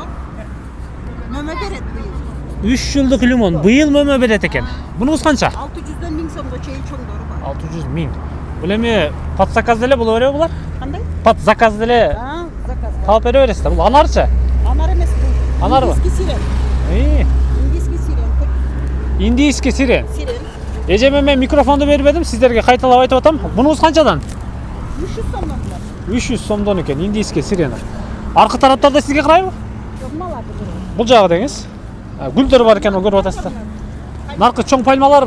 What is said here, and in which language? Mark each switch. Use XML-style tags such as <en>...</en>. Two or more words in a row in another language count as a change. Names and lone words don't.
<ky>Мөмө берет быйыл. 3 жылдык лимон быйыл мөмө берет экен. Бунуңуз канча? 600дөн 1000 сомго чейин чоңдору бар. 600 000. Бул эми</ky> <ru>под заказ</ru> <ky>деле боло береби булар? Кандай?</ky> <ru>Под заказ</ru> <ky>деле Заказ. талап бере бересиз да. Бул анарчы? Анар эмес бул. Анарбы?</ky> <ru>Индийский сирен. Индийский сирен. Индийский сирен.</ru> <ky>Сирен. Эжеме мен микрофонду бербедим, сиздерге кайталап айтып атам. Бунуңуз канчадан? 300 сомдон булат. 300 сомдон экен</ky> <ru>индийский сирен.</ru> <ky>Аркы тараптарда сизге карайбы? Маларды көрөм. Бул жагы деңиз. Гүлдөр бар экен, көрүп атасыздар. Наркы чоң пальмаларбы?</ky>